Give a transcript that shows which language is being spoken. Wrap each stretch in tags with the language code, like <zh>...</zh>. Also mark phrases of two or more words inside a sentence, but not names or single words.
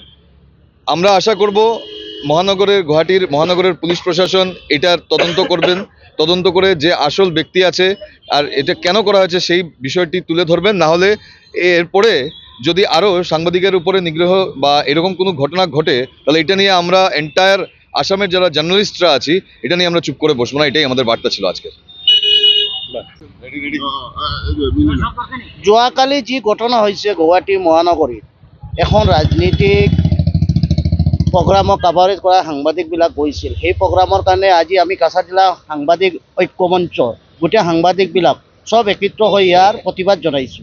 <bn>আমরা আশা করব গুয়াহাটির মহানগরের পুলিশ প্রশাসন এটার তদন্ত করবেন, তদন্ত করে যে আসল ব্যক্তি আছে আর এটা কেন করা হয়েছে সেই বিষয়টি তুলে ধরবেন। না হলে এরপরে যদি আরও সাংবাদিকের উপরে নিগ্রহ বা এরকম কোনো ঘটনা ঘটে, তাহলে এটা নিয়ে আমরা এন্টায়ার আসামের যারা জার্নালিস্টরা আছি এটা নিয়ে আমরা চুপ করে বসবো না। এটাই আমাদের বার্তা ছিল আজকে।</bn> <as>যোৱাকালি যি ঘটনা হৈছে গুৱাহাটী মহানগৰীত, এখন ৰাজনীতিক প্ৰগ্ৰামক কাভাৰেজ কৰা সাংবাদিকবিলাক গৈছিল। সেই প্ৰগ্ৰামৰ কাৰণে আজি আমি কাছাৰ জিলা সাংবাদিক ঐক্যমঞ্চ গোটেই সাংবাদিকবিলাক চব একত্ৰিত হৈ ইয়াৰ প্ৰতিবাদ জনাইছোঁ।</as>